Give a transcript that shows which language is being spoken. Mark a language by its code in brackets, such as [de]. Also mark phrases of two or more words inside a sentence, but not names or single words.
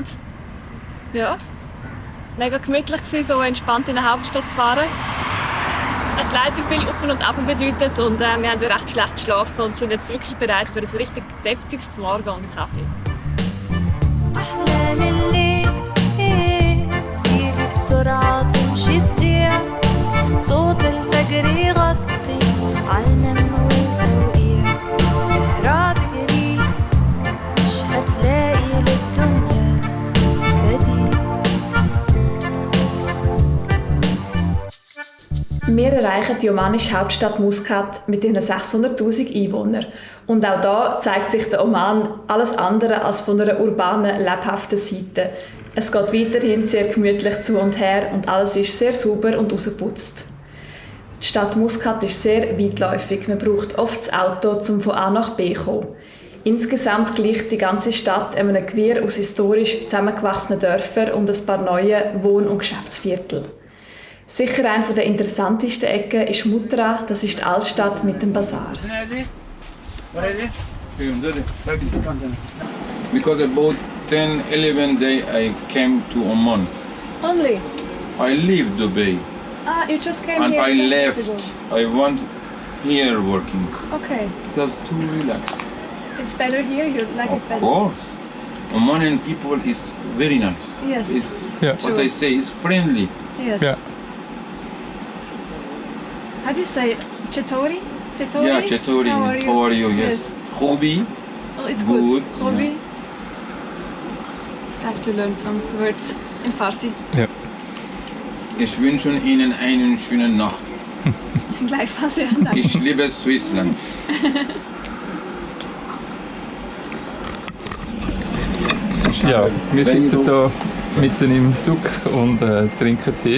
[de] Ja, mega gemütlich gewesen, so entspannt in der Hauptstadt zu fahren. Hat leider viel auf und ab bedeutet und wir haben recht schlecht geschlafen und sind jetzt wirklich bereit für ein richtig deftiges Morgen und Kaffee. [ar] صوت الفجر يغطي عالنم والتوقيع اهرب جري مش هتلاقي للدنيا بديل. [de] Wir erreichen die omanische Hauptstadt Muscat mit ihren 600'000 Einwohnern. Und auch da zeigt sich der Oman alles andere als von einer urbanen, lebhaften Seite. Es geht weiterhin sehr gemütlich zu und her und alles ist sehr sauber und rausgeputzt. Die Stadt Muscat ist sehr weitläufig. Man braucht oft das Auto, um von A nach B zu kommen. Insgesamt gleicht die ganze Stadt einem Gewirr aus historisch zusammengewachsenen Dörfern und ein paar neuen Wohn- und Geschäftsvierteln. Sicher eine der interessantesten Ecken ist Mutra, das ist die Altstadt mit dem Bazar. [en] Because about 10, 11 days I came to Oman. Only? I leave Dubai You just came and here I 10 left. days ago. I want here working. Okay. Because to relax. It's better here? You like it Of better? course. Omanian people is very nice. Yes. It's, Yeah. what True. I say is friendly. Yes. Yeah. How do you say it? Chetori? Chetori? Yeah, Chetori. How are you? Yes. Khobi. Oh, it's Good, good. yeah. Hobby? I have to learn some words in Farsi. [de] Ja. Ich wünsche Ihnen eine schöne Nacht. Gleichfalls, ja. Danke. Ich liebe Swissland. Ja, wir Wenn sitzen du- hier mitten im Zug und trinken Tee.